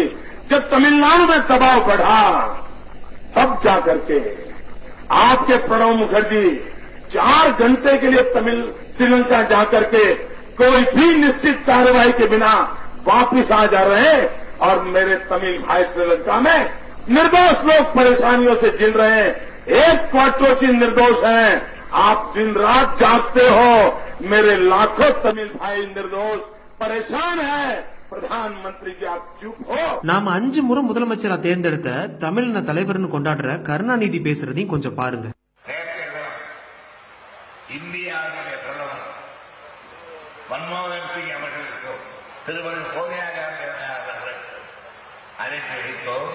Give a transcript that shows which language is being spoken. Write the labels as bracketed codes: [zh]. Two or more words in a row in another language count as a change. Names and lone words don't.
[hi] जब तमिलनाडु में दबाव बढ़ा, तब जाकर के आपके प्रणब मुखर्जी 4 घंटे के लिए श्रीलंका जाकर के कोई भी निश्चित कार्रवाई के बिना वापिस आ जा रहे हैं, और मेरे तमिल भाई श्रीलंका में निर्दोष लोग परेशानियों से झेल रहे हैं। एक क्वार्टरोची निर्दोष हैं, आप दिन रात जागते हो, मेरे लाखों तमिल भाई निर्दोष परेशान है। प्रधानमंत्री जी आप चुप हो। [ta] நாம 5 முறை முதலமைச்சரா தேர்ந்தெடுத்த தமிழின தலைவர்னு கொண்டாடுற கருணாநிதி பேசுறதையும் கொஞ்சம் பாருங்க. இந்தியாவிலே பிரதமர் மன்மோகன் சிங் அவர்களுக்கும் திருமதி சோனியா காந்தி அவர்களுக்கு அழைப்பு வைத்தோம்.